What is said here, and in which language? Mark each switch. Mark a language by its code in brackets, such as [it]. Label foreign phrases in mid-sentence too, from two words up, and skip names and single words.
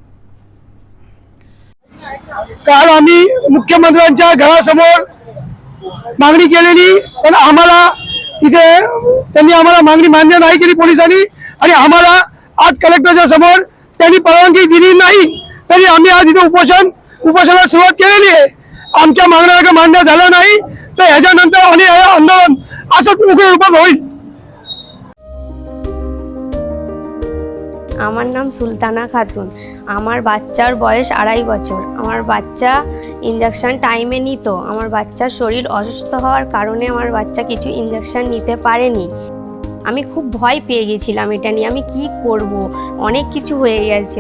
[mr] काल आम्ही मुख्यमंत्र्यांच्या घरासमोर मागणी केलेली, पण आम्हाला तिथे त्यांनी आम्हाला मागणी मान्य नाही केली पोलिसांनी, आणि आम्हाला आज कलेक्टरच्या समोर त्यांनी परवानगी दिली नाही. तरी आम्ही आज इथे उपोषणाला सुरुवात केलेली आहे. आमच्या मागण्या मान्य झाल्या नाही तर ह्याच्यानंतर आणि आंदोलन असंच उग्र रूपात होईल. [bn] আমার নাম সুলতানা খাতুন। আমার বাচ্চার বয়স 2.5 বছর। আমার বাচ্চা [en] injection time [bn] নিত। আমার বাচ্চার শরীর অসুস্থ হওয়ার কারণে আমার বাচ্চা কিছু ইনজেকশন নিতে পারেনি। আমি খুব ভয় পেয়ে গেছিলাম এটা নিয়ে, আমি কি করব, অনেক কিছু হয়ে গেছে।